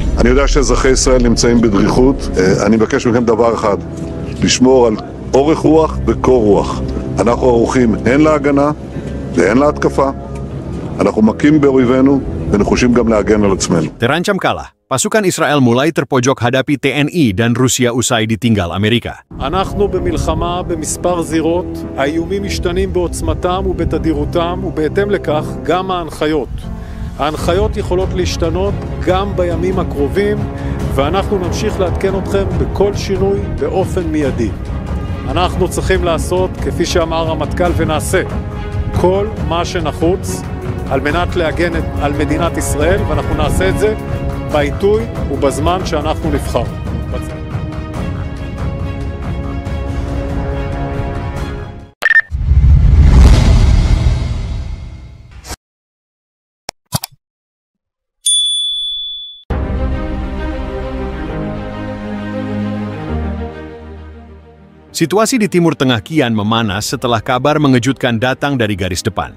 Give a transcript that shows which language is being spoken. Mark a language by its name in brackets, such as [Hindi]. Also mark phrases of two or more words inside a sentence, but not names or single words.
[Hebrew] אני יודע שאזרחי ישראל נמצאים בדריכות. אני מבקש מכם דבר אחד, לשמור על אורך רוח וקור רוח. אנחנו ערוכים הן להגנה והן להתקפה. אנחנו מכים באויבינו ונחושים גם להגן על עצמנו. [Indonesian] Terancam kalah, pasukan Israel mulai terpojok hadapi TNI dan Rusia usai ditinggal Amerika. [Hebrew] אנחנו במלחמה במספר זירות, האיומים משתנים בעוצמתם ובתדירותם, ובהתאם לכך גם ההנחיות. ההנחיות יכולות להשתנות גם בימים הקרובים, ואנחנו נמשיך לעדכן אתכם בכל שינוי באופן מיידי. אנחנו צריכים לעשות, כפי שאמר הרמטכ"ל, ונעשה כל מה שנחוץ על מנת להגן על מדינת ישראל, ואנחנו נעשה את זה בעיתוי ובזמן שאנחנו נבחר. [Indonesian] Situasi di Timur Tengah kian memanas setelah kabar mengejutkan datang dari garis depan.